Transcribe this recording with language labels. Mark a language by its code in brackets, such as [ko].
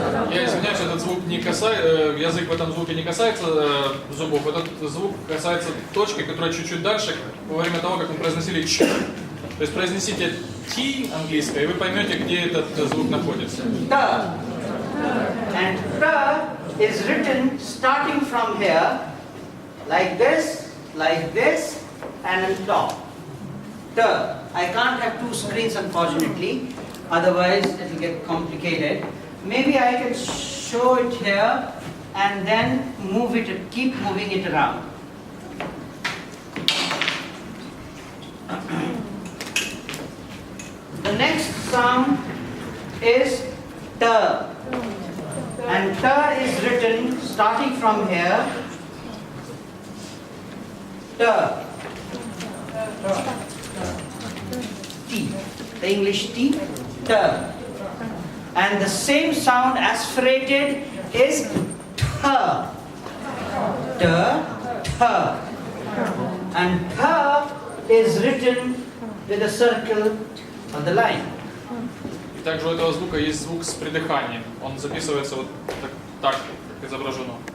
[ru] Я извиняюсь, этот звук не касается, язык в этом звуке не касается зубов, этот звук касается точки, которая чуть-чуть дальше, во время того, как мы произносили ч. То есть произнесите T английское, и вы поймете, где этот звук находится. Ta. [en] And ta is written starting from here, like this, and on top. Ta. I can't have two screens, unfortunately, otherwise it will get complicated. Maybe I can show it here and then move it, keep moving it around. The next sound is ta, and ta is written starting from here. Ta. T, the English T, ta. And the same sound aspirated is tha. Ta. And tha is written with a circle on the line. [ru] И также у этого звука есть звук с придыханием. Он записывается вот так как изображено.